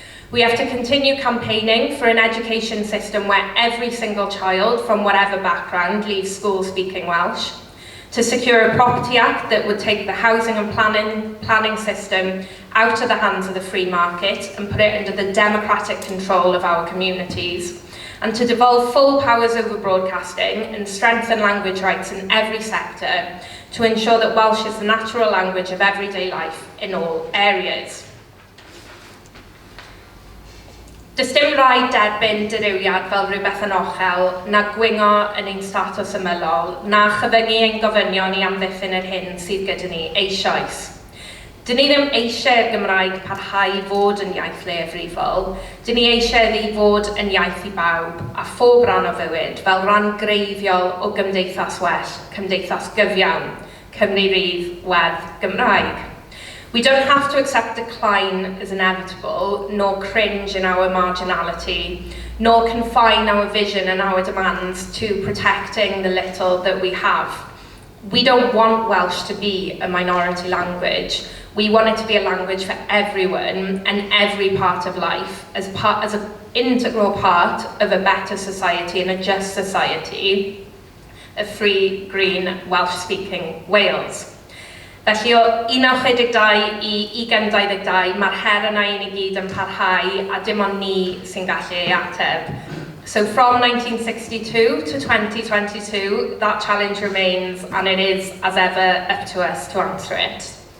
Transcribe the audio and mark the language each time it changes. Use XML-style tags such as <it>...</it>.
<en>We have to continue campaigning for an education system where every single child, from whatever background, leaves school speaking Welsh, to secure a Property Act that would take the housing and planning system out of the hands of the free market and put it under the democratic control of our communities, and to devolve full powers over broadcasting and strengthen language rights in every sector to ensure that Welsh is the natural language of everyday life in all areas.</en> <cy>Does dim rhaid derbyn dirywiad fel rhywbeth yn ochel, na gwyngo yn ein statws ymylol, na chyfyngu ein gofynion i amddiffyn yr hyn sydd gyda ni eisoes. Dyn ni ddim eisiau'r Gymraeg parhau fod yn iaith leiafrifol, dyn ni eisiau iddi fod yn iaith i bawb a phob ran o fywyd fel ran greiddiol o gymdeithas well, cymdeithas gyfiawn, Cymru Rydd, Werdd, Gymraeg.</cy> <en>We don't have to accept decline as inevitable, nor cringe in our marginality, nor confine our vision and our demands to protecting the little that we have. We don't want Welsh to be a minority language. We want it to be a language for everyone and every part of life, as an integral part of a better society and a just society, a free, green, Welsh-speaking Wales.</en> <cy>Felly o 1962 i 2022, mae'r her yna i ni gyd yn parhau a dim ond ni sy'n gallu ei ateb.</cy> <en>So from 1962 to 2022, that challenge remains, and it is, as ever, up to us to answer it.</en>